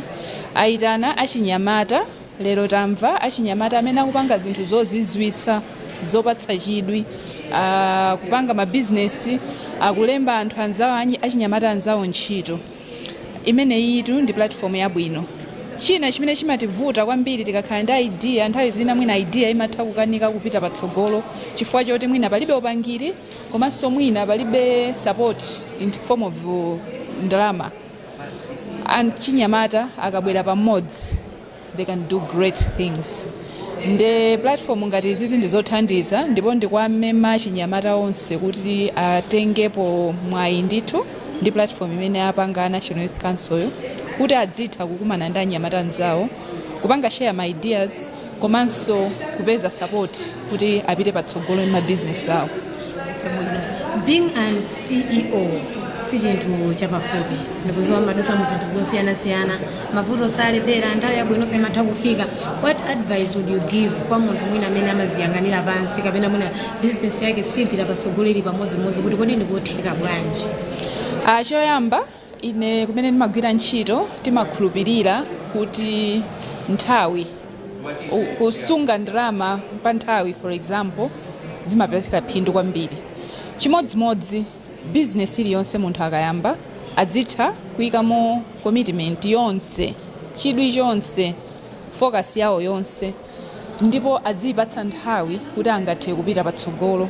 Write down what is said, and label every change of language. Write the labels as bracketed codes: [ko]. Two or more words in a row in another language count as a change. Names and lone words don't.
[ny] Aitana achinyamata, lero tamva achinyamata amene akupanga zinthu zozizwitsa zopatsa chidwi, kupanga ma business, akulemba anthu anzawo achinyamata anzawo ntchito. Imene yitu ndi platform yabwino. China chimene chimativuta kwambiri tikakhala ndi idea, nthawi zina mwina idea imatha kukanika kupita patsogolo chifukwa choti mwina palibe upangiri komanso mwina palibe [en] support in form of [ny] ndalama. Achinyamata akabwera pamodzi [en] they can do great things. [ny] Nde platform ngati izi ndizothandiza ndipo ndikwamema achinyamata onse kuti atengepo mwayi ndithu ndi platform imene apanga National Youth Council kuti adzitha kukumana ndi anyamata anzawo kupanga [en] share my ideas [ny] komanso kupeza support kuti apite patsogolo ndi ma business awo. [en] Being an CEO [ny] si chinthu chapafupi ndikuziwa madusa mu zinthu zosiyana-siyana mavuto salepera nthawi yabwino imatha kufika. [en] What advice would you give [ny] kwa munthu mwina amene amaziyang'anira pansi kapena mwina business yake sigwira patsogolo ili pamodzimodzi kuti kodi ndikutheka bwanji? Choyamba ine kumene ndimagwira ntchito timakhulupirira kuti nthawi kusunga ndalama pa nthawi [en] for example [ny] zimapezeka phindu kwambiri. Chimodzimodzi business iliyonse munthu akayamba adzitha kuyikamo commitment yonse, chidwi chonse, focus yawo yonse, ndipo adzipatsa nthawi kuti angathe kupita patsogolo.